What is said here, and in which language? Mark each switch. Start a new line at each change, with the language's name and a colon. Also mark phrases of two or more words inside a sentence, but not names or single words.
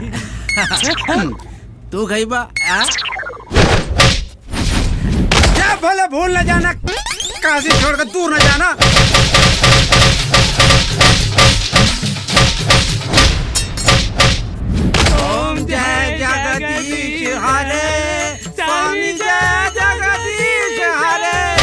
Hindi: तू खैबा क्या भले भूल न जाना काशी छोड़कर दूर न जाना ओम जय जगदीश हरे स्वामी जय जगदीश हरे